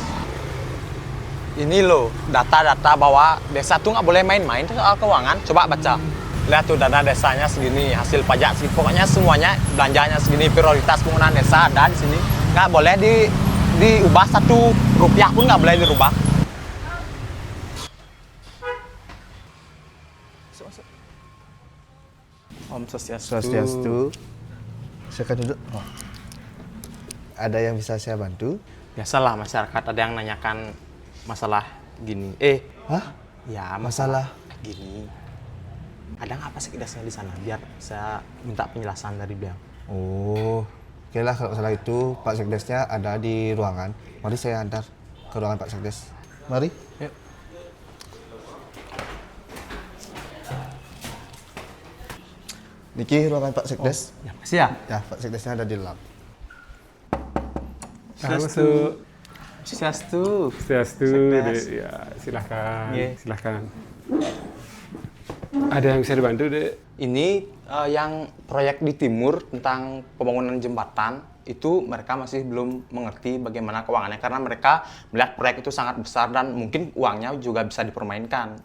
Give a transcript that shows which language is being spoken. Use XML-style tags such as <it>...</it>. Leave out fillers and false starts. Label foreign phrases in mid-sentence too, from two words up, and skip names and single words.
<id>Ini loh, data-data bahwa desa tuh nggak boleh main-main tuh soal keuangan. Coba baca. Lihat tuh dana desanya segini, hasil pajak segini. Pokoknya semuanya belanjanya segini, prioritas penggunaan desa ada di sini. Nggak boleh diubah, 1 rupiah pun nggak boleh dirubah. Om Swastiastu. Swastiastu. Silakan duduk. Oh. Ada yang bisa saya bantu? Biasalah masyarakat ada yang nanyakan masalah gini. Hah? Ya Masalah? gini. Ada nggak Pak Sekdesnya di sana? Biar saya minta penjelasan dari beliau. Oh, oke lah kalau masalah itu Pak Sekdesnya ada di ruangan. Mari saya antar ke ruangan Pak Sekdes. Mari. Yuk. Niki ruangan Pak Sekdes. Ya, makasih ya. Ya, Pak Sekdesnya ada di dalam. Swastiastu. Swastiastu. Swastiastu, Sekdes. Dek. Ya, silahkan, Iya. silahkan. Ada yang bisa dibantu, Dek? Ini yang proyek di timur tentang pembangunan jembatan itu mereka masih belum mengerti bagaimana keuangannya karena mereka melihat proyek itu sangat besar dan mungkin uangnya juga bisa dipermainkan.</id>